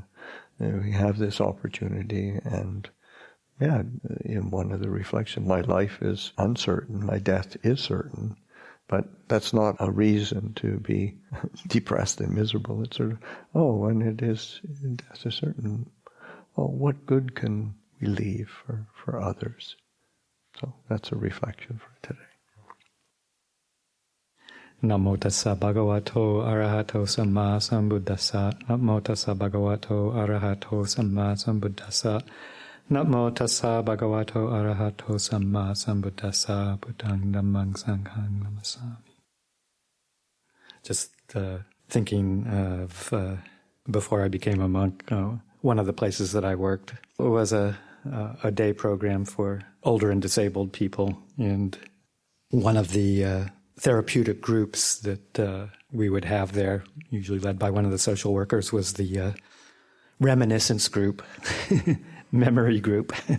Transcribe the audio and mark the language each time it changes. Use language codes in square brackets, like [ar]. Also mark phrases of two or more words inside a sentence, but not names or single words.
[en] Because we have this opportunity, and yeah, in one of the reflections, my life is uncertain, my death is certain, but that's not a reason to be depressed and miserable. It's sort of, when death is certain, what good can we leave for others? So that's a reflection for today. [pi] Namo tassa bhagavato arahato samma sambuddhassa. Namo tassa bhagavato arahato samma sambuddhassa. Namo tassa bhagavato arahato samma sambuddhassa. Buddhang dhammang sanghang namasami. [en] Just thinking of before I became a monk, one of the places that I worked was a day program for older and disabled people, and one of the therapeutic groups that we would have there, usually led by one of the social workers, was the reminiscence group, memory group,